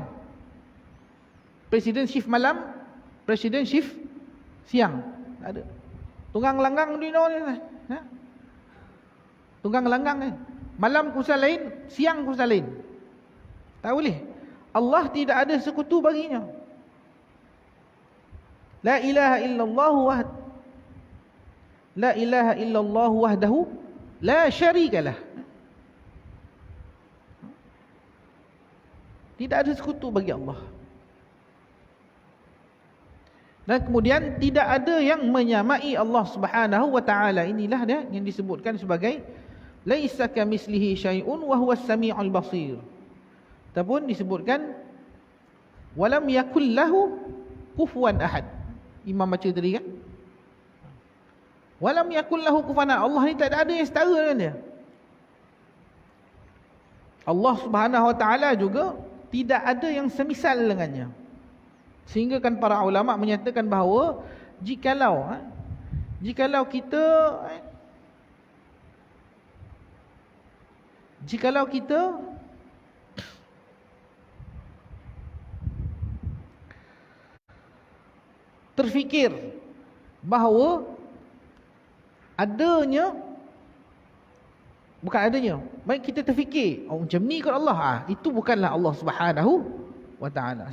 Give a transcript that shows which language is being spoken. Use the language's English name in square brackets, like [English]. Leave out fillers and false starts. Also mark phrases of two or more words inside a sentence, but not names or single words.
[Malay] Presiden shift malam, presiden shift siang. Tak ada. Tunggang langgang ni no. Tunggang langgang ni. Malam kuasa lain, siang kuasa lain. Tak boleh. Allah tidak ada sekutu baginya. [Arabic] لا إله إلا الله وحده لا شريك له. [Malay] Tidak ada sekutu bagi Allah. Dan kemudian tidak ada yang menyamai Allah [Arabic] سبحانه وتعالى. [Malay] Inilah dia yang disebutkan sebagai [Arabic] ليس كمثله شيء وهو السميع البصير. [Malay] Ataupun disebutkan [Arabic] ولم يكن له كفوا أحد. [Malay] Imam baca tadi kan? [Arabic] ولم يكن له كفوا أحد. [Malay] Allah ni tak ada yang setara dengan dia. Allah [Arabic] سبحانه وتعالى [Malay] juga tidak ada yang semisal dengannya. Sehingga kan para ulama menyatakan bahawa jikalau kita terfikir bahawa baik kita terfikir macam ni kot Allah, itu bukanlah Allah [Arabic] سبحانه وتعالى.